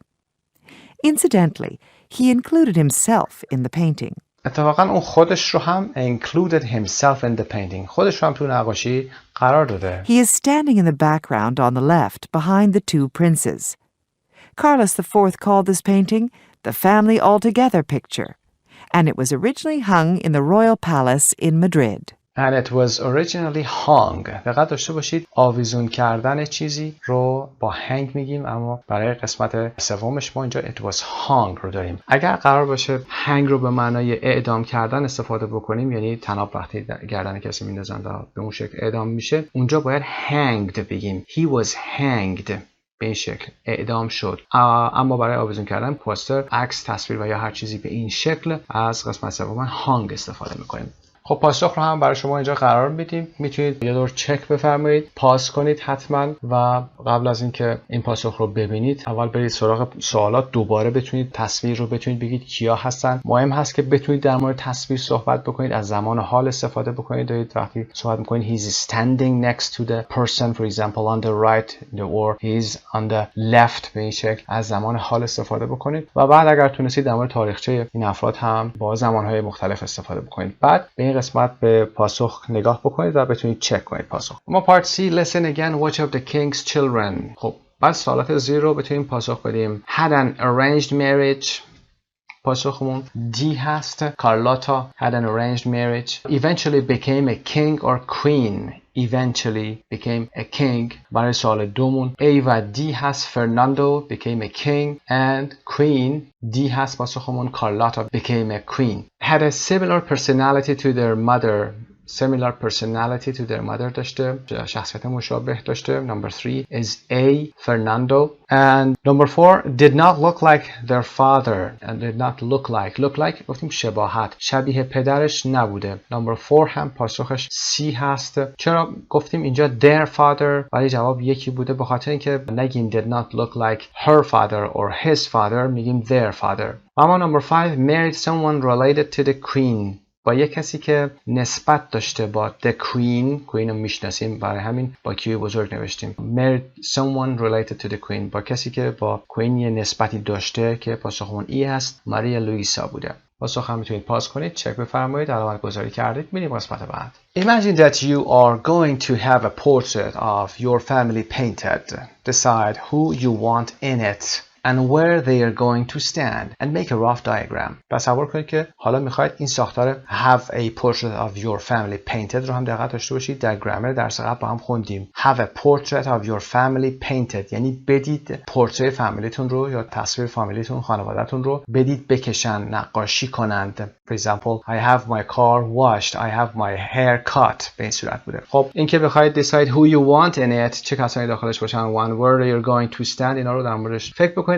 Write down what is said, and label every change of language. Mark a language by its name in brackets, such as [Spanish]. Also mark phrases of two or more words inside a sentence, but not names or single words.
[English] Incidentally, he included himself in the painting. [Persian] اتفاقاً اون خودش رو هم [English] included himself in the painting. [Persian] خودش رو هم تو نقاشی قرار داده. He is standing in the background on the left behind the two princes. Carlos IV called this painting the Family Altogether picture, and it was originally hung in the royal palace in Madrid. And it was originally hung. دقت داشته باشید آویزون کردن چیزی رو با hang میگیم، اما برای قسمت سومش ما اینجا [English] it was hung [Persian] رو داریم. اگر قرار باشه hang رو به معنای اعدام کردن استفاده بکنیم، یعنی طناب وقتی گردن کسی میندازن و به اون شکل اعدام میشه، اونجا باید hanged بگیم. [English] He was hanged. [Persian] به این شکل اعدام شد. اما برای آویزون کردن پوستر، عکس، تصویر و یا هر چیزی به این شکل از قسمت سوم hung استفاده میکنیم. خب پاسخ رو هم برای شما اینجا قرار میدیم. میتونید یه دور چک بفرمایید، پاس کنید حتما و قبل از اینکه این پاسخ رو ببینید اول برید سراغ سوالات، دوباره بتونید تصویر رو بتونید بگید کیا هستن. مهم هست که بتونید در مورد تصویر صحبت بکنید، از زمان حال استفاده بکنید. دارید وقتی صحبت میکنید [English] he's standing next to the person for example on the right or he's on the left، [Persian] به این شکل از زمان حال استفاده بکنید و بعد اگر تونستید در مورد تاریخچه این افراد هم با زمانهای مختلف استفاده بکنید. بعد به این قسمت به پاسخ نگاه بکنید و بتونید چک کنید پاسخ. ما پارت [English] C listen again watch of the king's children. [Persian] خب بعد سوالات زیر رو بتونیم پاسخ بدیم. [English] had an arranged marriage. [Persian] پاسخمون D هست. [English] Carlotta had an arranged marriage. Eventually became a king or queen. Eventually became a king. [Persian] برای سوال دومون A و D هست. [English] Fernando became a king and queen. [Persian] D هست پاسخمون. [English] Carlotta became a queen. Had a similar personality to their mother. Similar personality to their mother [Persian] داشته، شخصیت مشابه داشته. [English] Number 3 is A, Fernando. And number 4 did not look like their father. And did not look like [Persian] گفتیم شباهت، شبیه پدرش نبوده. [English] Number 4 [Persian] هم پاسخش C هست. چرا گفتیم اینجا [English] their father [Persian] ولی جواب یکی بوده؟ به خاطر اینکه نگیم [English] did not look like her father or his father، [Persian] میگیم [English] their father. اما number 5 married someone related to the queen. [Persian] با یک کسی که نسبت داشته با [English] the queen [Persian] رو میشناسیم، برای همین با کیوی بزرگ نوشتیم. [English] married someone related to the queen، [Persian] با کسی که با queen یه نسبتی داشته که پاسخمون ای هست، ماریا لوئیسا بوده. پاسخ هم میتونید پاس کنید، چک بفرمایید، علامت گذاری کردید. میریم قسمت بعد. [English] Imagine that you are going to have a portrait of your family painted. Decide who you want in it and where they are going to stand and make a rough diagram. [Persian] تصور کنید که حالا میخواید این ساختار [English] have a portrait of your family painted [Persian] رو هم دقت داشته باشید. در گرامر درس قبل با هم خوندیم [English] have a portrait of your family painted، [Persian] یعنی بدید پورتری فامیلیتون رو یا تصویر فامیلیتون، خانواده‌تون رو بدید بکشن، نقاشی کنند. [English] For example I have my car washed, I have my hair cut. [Persian] به این صورت بوده. خب این که بخواید [English] decide who you want in it، [Persian] چه کسانی داخلش باشن، [English] one where they are going to stand، [Persian] اینا رو در موردش فکر بکنید.